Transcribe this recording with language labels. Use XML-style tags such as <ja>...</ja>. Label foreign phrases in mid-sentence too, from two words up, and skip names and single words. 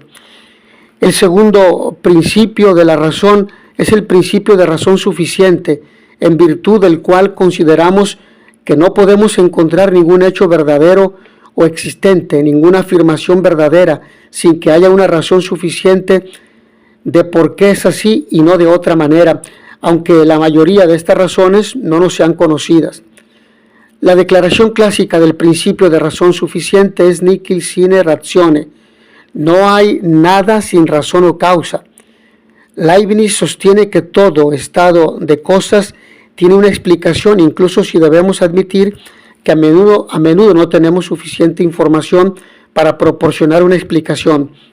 <es>El segundo principio de la razón es el principio de razón suficiente, en virtud del cual consideramos que no podemos encontrar ningún hecho verdadero o existente, ninguna afirmación verdadera, sin que haya una razón suficiente de por qué es así y no de otra manera, aunque la mayoría de estas razones no nos sean conocidas. La declaración clásica del principio de razón suficiente es</es> <la>nihil sine ratione.</la> <es>No hay nada sin razón o causa. Leibniz sostiene que todo estado de cosas tiene una explicación, incluso si debemos admitir que a menudo no tenemos suficiente información para proporcionar una explicación.</es>